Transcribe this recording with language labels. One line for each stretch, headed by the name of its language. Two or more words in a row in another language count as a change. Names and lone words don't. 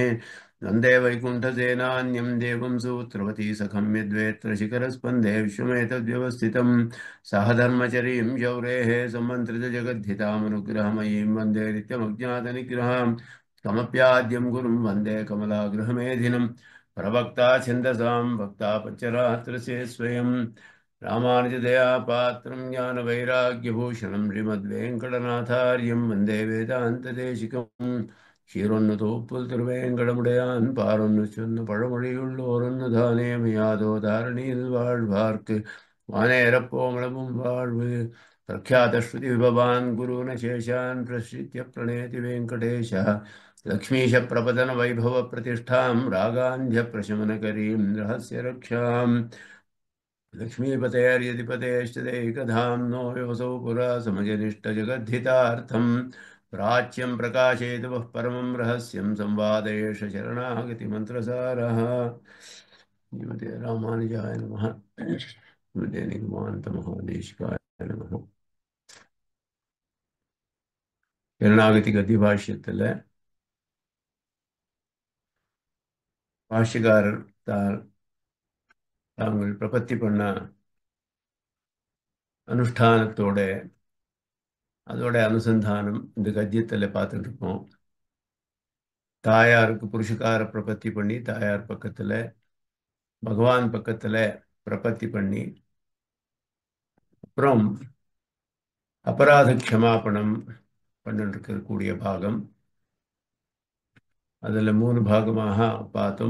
Sanskrit: वन्दे वैकुण्ठसेनान्यं देवं सूत्रवती सखं यद्वेत्र शिखरस्पन्दे विश्वमेतद्व्यवस्थितं सह धर्मचरीं शौरेः समन्त्रितजगद्धितामनुग्रहमयीं वन्दे नित्यमज्ञातनिग्रहां कमप्याद्यं गुरुं वन्दे कमलागृहमेधिनम् प्रवक्ता छन्दसां भक्ता पञ्चरात्रस्य स्वयं रामानुजदया पात्रं ज्ञानवैराग्यभूषणं श्रीमद्वेङ्कटनाथार्यं वन्दे वेदान्तदेशिकं
Tamil: ஷீரொன்னு திருவேங்கடமுடையான் பாரொன்னு சொன்ன பழமொழியுள்ளோரொன்னு மையாதோ தாரணியில் வாழ்வார்க்கு வானேரப்போமளவும் வாழ்வு
Sanskrit: பிரख्यातश्रुति विभवान् गुरून् शेषान् प्रश्रित्य प्रणेति वेङ्कटेशः लक्ष्मीश प्रपदन वैभव प्रतिष्ठां रागान्ध्य प्रशमनकरीं रहस्य रक्षां लक्ष्मीपतेर्यधिपतेश्च देकधाम्नो योऽसौ पुरा समजनिष्ठ जगद्धितार्थं प्राच्यं प्रकाशयतु वः परमं रहस्यं संवादेश शरणागतिमन्त्रसारः श्रीमते रामानुजाय नमः श्रीमते निगमान्तमहादेशिकाय नमः शरणागति गद्य
Tamil: भाष्यத்தில் பாஷ்யக்காரர் தாங்கள் பிரபத்தி பண்ண அனுஷ்டானத்தோட அதோட அனுசந்தானம் இந்த கத்தியத்தில் பார்த்துட்டு இருக்கோம். தாயாருக்கு புருஷகார பிரபத்தி பண்ணி தாயார் பக்கத்தில் பகவான் பக்கத்தில் பிரபத்தி பண்ணி அப்புறம் அபராத க்ஷமாபணம் பண்ணிருக்கக்கூடிய பாகம் அதில் 3 பாகமாக பார்த்தோம்.